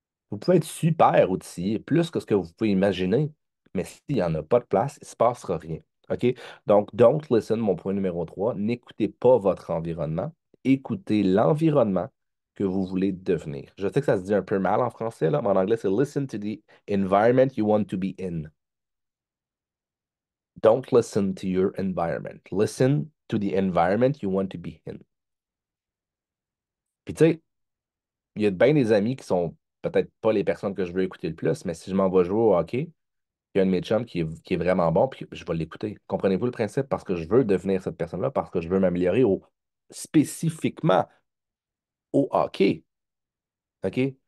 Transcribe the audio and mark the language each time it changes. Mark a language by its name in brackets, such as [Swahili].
[French] Vous pouvez être super outillé, plus que ce que vous pouvez imaginer, mais s'il n'y en a pas de place, il ne se passera rien. OK? Donc, [English] don't listen, [French] mon point numéro 3. N'écoutez pas votre environnement. Écoutez l'environnement que vous voulez devenir. Je sais que ça se dit un peu mal en français, là, mais en anglais, c'est [English] listen to the environment you want to be in. Don't listen to your environment. Listen to the environment you want to be in. [French] Puis tu sais, il y a bien des amis qui sont peut-être pas les personnes que je veux écouter le plus, mais si je m'en vais jouer au hockey, il y a un de mes chums qui est vraiment bon, puis je vais l'écouter. Comprenez-vous le principe? Parce que je veux devenir cette personne-là, parce que je veux m'améliorer spécifiquement au hockey. OK?